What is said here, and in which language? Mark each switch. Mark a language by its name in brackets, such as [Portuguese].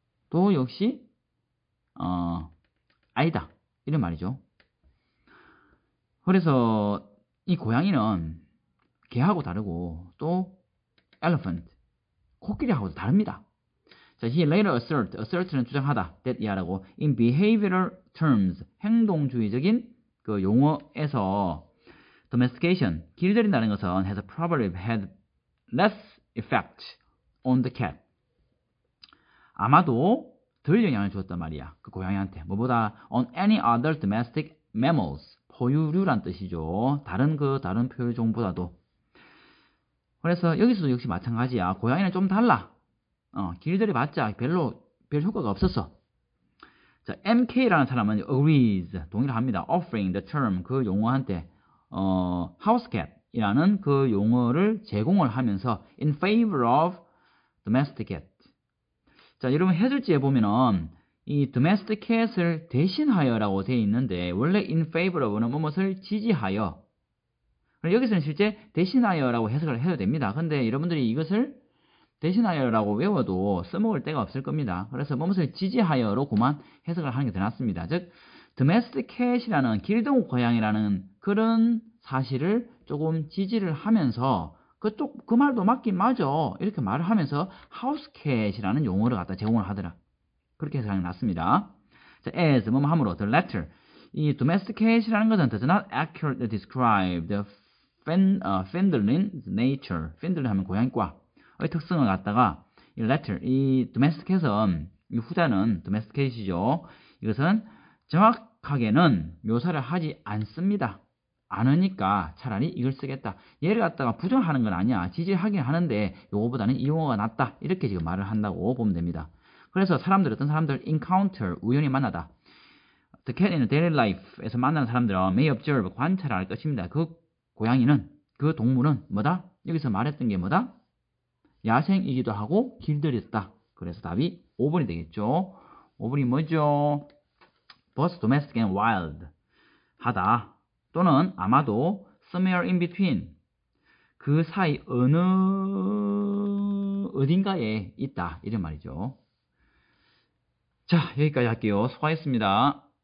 [Korean] 또 역시 아니다. 이런 말이죠. 그래서 이 고양이는 개하고 다르고 또 elephant, 코끼리하고도 다릅니다. [English] 자, he later assert는 주장하다, that 이하라고 in behavioral terms, 행동주의적인 그 용어에서 domestication, 길들인다는 것은 has probably had less effect on the cat. [Korean] 아마도 덜 영향을 주었단 말이야. 그 고양이한테. [English] 뭐보다 on any other domestic mammals, 포유류란 뜻이죠. [Korean] 다른 포유종보다도. 그래서 여기서도 역시 마찬가지야. 고양이는 좀 달라. 길들여봤자 별 효과가 없었어. 자, MK라는 사람은 agrees, 동의를 합니다. [English] offering the term, 그 용어한테 house cat 이라는 그 용어를 제공을 하면서 in favor of domestic cat. [Korean] 자, 여러분 해설지에 보면은 이 domestic cat을 대신하여라고 되어 있는데 원래 in favor of는 무엇을 지지하여. 여기서는 실제 대신하여라고 해석을 해도 됩니다. 근데 여러분들이 이것을 대신하여라고 외워도 써먹을 데가 없을 겁니다. 그래서 무엇을 지지하여로 그만 해석을 하는 게 더 낫습니다. 즉 domestic cat이라는 길동 고양이라는 그런 사실을 조금 지지를 하면서 그 말도 맞긴 맞아. 이렇게 말을 하면서 house cat이라는 용어를 갖다 제공을 하더라. 그렇게 해석하는 게 낫습니다. 자, as 뭐뭐 함으로 the latter. [English] 이 domestic cat이라는 것은 does not accurately describe the feline nature. [Korean] feline 하면 고양이과의 특성을 갖다가 이 latter, 이 domestic cat은 이 후자는 domesticat이죠. 이것은 정확하게는 묘사를 하지 않습니다. 않으니까 차라리 이걸 쓰겠다. 얘를 갖다가 부정하는 건 아니야. 지지하긴 하는데 요거보다는 이 용어가 낫다. 이렇게 지금 말을 한다고 보면 됩니다. 그래서 어떤 사람들 encounter, 우연히 만나다. [English] The cat in daily life에서 만나는 사람들은 may observe, 관찰할 것입니다. [Korean] 그 고양이는, 그 동물은 뭐다? 여기서 말했던 게 뭐다? 야생이기도 하고 길들였다. 그래서 답이 5번이 되겠죠. 5번이 뭐죠? both domestic and wild, 하다. 또는 아마도 somewhere in between, 그 사이 어딘가에 있다. 이런 말이죠. 자, 여기까지 할게요. 수고하셨습니다.